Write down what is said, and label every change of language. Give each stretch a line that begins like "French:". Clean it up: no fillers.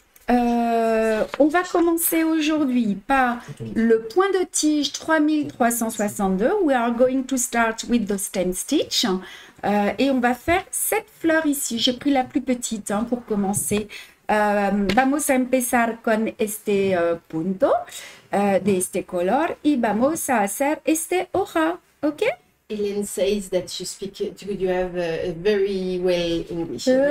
French: On va commencer aujourd'hui par le point de tige 3362.
English: We are going to start with the stem stitch.
French: Et on va faire cette fleur ici. J'ai pris la plus petite hein, pour commencer.
Spanish: Vamos a empezar con este punto de este color y vamos a hacer este hoja. ¿Ok?
English: Hélène says that you have a very well English.